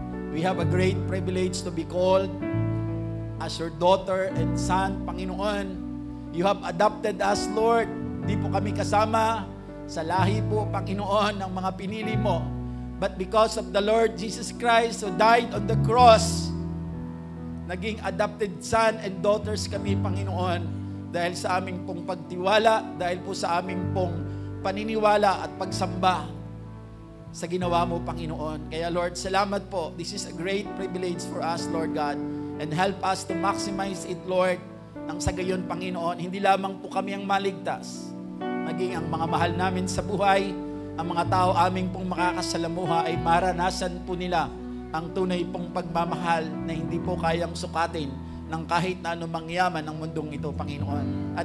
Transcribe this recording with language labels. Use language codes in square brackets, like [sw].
[en] We have a great privilege to be called as your daughter and son, Panginoon. You have adopted us, Lord. [tl] Di po kami kasama sa lahi po, Panginoon, ng mga pinili mo. [en] But because of the Lord Jesus Christ who died on the cross, [tl] naging [en] adopted son and daughters [tl] kami, Panginoon, dahil sa aming pong pagtiwala, dahil po sa aming pong paniniwala at pagsamba sa ginawa mo, Panginoon. Kaya, Lord, salamat po. [en] This is a great privilege for us, Lord God. And help us to maximize it, Lord, [tl] nang sa gayon, Panginoon, hindi lamang po kami ang maligtas, maging ang mga mahal namin sa buhay, ang mga tao aming pong makakasalamuha ay maranasan po nila ang tunay pong pagmamahal na hindi po kayang sukatin ng kahit na anumang yaman ng mundong ito, Panginoon.